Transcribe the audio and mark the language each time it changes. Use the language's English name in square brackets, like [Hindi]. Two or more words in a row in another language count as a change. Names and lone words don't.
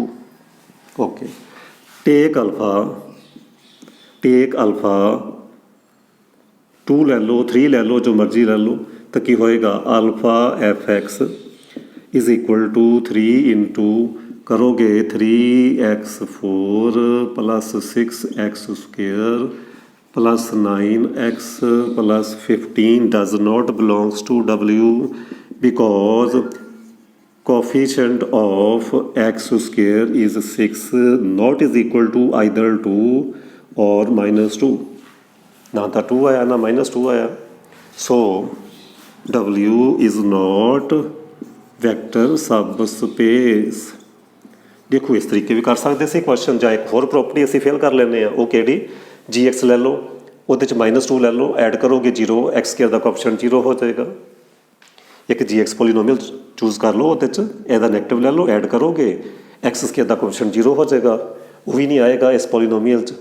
[Punjabi] ਓਕੇ, [English] take alpha [Punjabi] 2 ਲੈ ਲਓ, 3 ਲੈ ਲਓ, ਜੋ ਮਰਜ਼ੀ ਲੈ ਲਓ। ਤਾਂ ਕੀ ਹੋਏਗਾ, [English] alpha fx is equal to 3 into ਕਰੋਗੇ 3x4 plus 6x² plus 9x plus 15 does not belongs to W because coefficient of x² is 6 not is equal to either 2 or -2। [Punjabi] ਨਾ ਤਾਂ 2 ਆਇਆ ਨਾ -2 ਆਇਆ। [English] ਸੋ W is not vector subspace। [Punjabi] ਦੇਖੋ ਇਸ ਤਰੀਕੇ ਵੀ ਕਰ ਸਕਦੇ ਸੀ ਕੁਐਸਚਨ, ਜਾਂ ਇੱਕ ਹੋਰ ਪ੍ਰੋਪਰਟੀ ਅਸੀਂ ਫਿਲ ਕਰ ਲੈਂਦੇ ਆ, ਉਹ ਕਿਹੜੀ, GX ਲੈ ਲਓ, ਉਹਦੇ 'ਚ -2 ਲੈ ਲਓ, ਐਡ ਕਰੋਗੇ 0, x² ਦਾ ਕੋਐਫੀਸ਼ੀਐਂਟ 0 ਹੋ ਜਾਏਗਾ। ਇੱਕ GX [English] polynomial choose [Punjabi] ਕਰ ਲਓ, ਉਹਦੇ 'ਚ ਇਹਦਾ ਨੈਗੇਟਿਵ ਲੈ ਲਓ, ਐਡ ਕਰੋਗੇ x² ਦਾ ਕੋਐਫੀਸ਼ੀਐਂਟ 0 ਹੋ ਜਾਏਗਾ, ਉਹ ਵੀ ਨਹੀਂ ਆਏਗਾ ਇਸ ਪੋਲੀਨੋਮੀਅਲ 'ਚ।